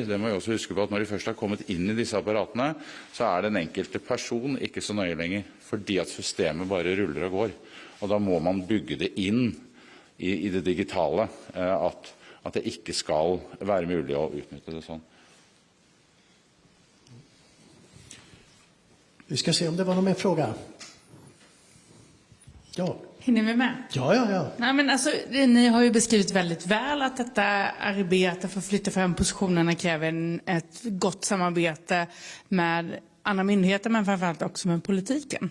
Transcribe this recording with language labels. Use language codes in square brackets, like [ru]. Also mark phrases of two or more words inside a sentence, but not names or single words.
[no] Det må vi også huske på at når de først har kommet inn i disse apparatene, så den enkelte person ikke så nøye lenger, fordi at systemet bare ruller og går. Og da må man bygge det inn i det digitale, at det ikke skal være mulig å utnytte det sånn. [sv] Vi ska se om det var någon mer fråga. Ja. Hinner vi med? Ja. Nej, men alltså, ni har ju beskrivit väldigt väl att detta arbete för att flytta fram positionerna kräver ett gott samarbete med andra myndigheter, men framförallt också med politiken.